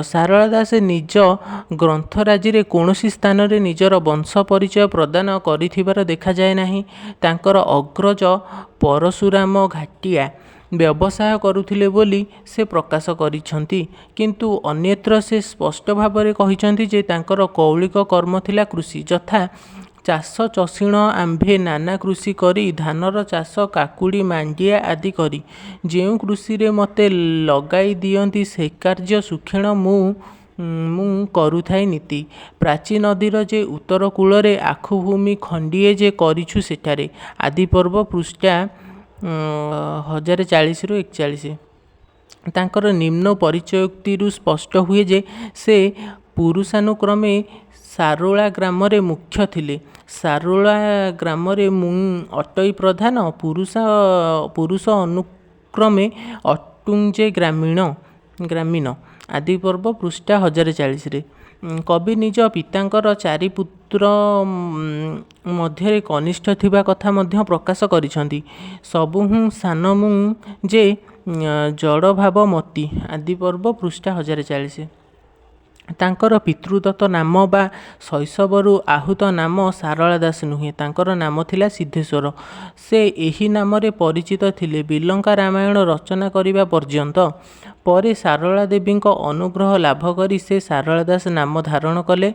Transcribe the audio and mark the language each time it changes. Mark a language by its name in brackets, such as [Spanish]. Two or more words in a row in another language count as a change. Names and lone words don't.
[Odia] ସାରଳା ଦାସ ନିଜ ଗ୍ରନ୍ଥରାଜି ରେ କୌଣସି ସ୍ଥାନ ରେ ନିଜର ବଂଶ ପରିଚୟ ପ୍ରଦାନ କରିଥିବାର ଦେଖା ଯାଏ ନାହିଁ। ତାଙ୍କର ଅଗ୍ରଜ ପରଶୁରାମ ଘାଟିଆ ବ୍ୟବସାୟ କରୁଥିଲେ ବୋଲି ସେ ପ୍ରକାଶ କରିଛନ୍ତି, କିନ୍ତୁ ଅନ୍ୟତ୍ର ସେ ସ୍ପଷ୍ଟ ଭାବରେ କହିଛନ୍ତି ଯେ ତାଙ୍କର କୌଳିକ କର୍ମ ଥିଲା କୃଷି, ଯଥା ଚାଷ ଚଷିଣ ଆମ୍ଭେ ନାନା କୃଷି କରି ଧାନର ଚାଷ କାକୁଡ଼ି ମାଣ୍ଡିଆ ଆଦି କରି ଯେଉଁ କୃଷି ରେ ମତେ ଲଗାଇ ଦିଅନ୍ତି ସେ କାର୍ଯ୍ୟ ସୁଖେଣ ମୁଁ କରୁଥାଇ ନୀତି। ପ୍ରାଚୀ ନଦୀର ଯେ ଉତ୍ତର କୂଳ ରେ ଆଖୁ ଭୂମି ଖଣ୍ଡିଏ ଯେ କରିଛୁ ସେଠାରେ। ଆଦି ପର୍ବ ପୃଷ୍ଠା 1040-41। ତାଙ୍କର ନିମ୍ନ ପରିଚୟୋକ୍ତିରୁ ସ୍ପଷ୍ଟ ହୁଏ ଯେ ସେ ପୁରୁଷାନୁକ୍ରମେ ସାରୋଳା ଗ୍ରାମ ରେ ମୁଖ୍ୟ ଥିଲେ। ସାରୋଳା ଗ୍ରାମ ରେ ଅଟଇ ପ୍ରଧାନ, ପୁରୁଷ ଅନୁକ୍ରମେ ଅଟୁଁଜେ ଗ୍ରାମୀଣ। ଆଦି ପର୍ବ ପୃଷ୍ଠା 1040 ରେ। କବି ନିଜ ପିତାଙ୍କର 4 ପୁତ୍ର ମଧ୍ୟ କନିଷ୍ଠ ଥିବା କଥା ମଧ୍ୟ ପ୍ରକାଶ କରିଛନ୍ତି। ସବୁହୁଁ ସାନ ମୁଁ ଯେ ଜଡ଼ ଭାବ ମତି। ଆଦି ପର୍ବ ପୃଷ୍ଠା 1040। ତାଙ୍କର ପିତୃଦତ୍ତ ନାମ ବା ଶୈଶବରୁ ଆହୁତ ନାମ ସାରଳା ଦାସ ନୁହେଁ, ତାଙ୍କର ନାମ ଥିଲା ସିଦ୍ଧେଶ୍ୱର। ସେ ଏହି ନାମରେ ପରିଚିତ ଥିଲେ ବିଲଙ୍କା ରାମାୟଣ ରଚନା କରିବା ପର୍ଯ୍ୟନ୍ତ। ପରେ ସାରଳା ଦେବୀଙ୍କ ଅନୁଗ୍ରହ ଲାଭ କରି ସେ ସାରଳା ଦାସ ନାମ ଧାରଣ କଲେ।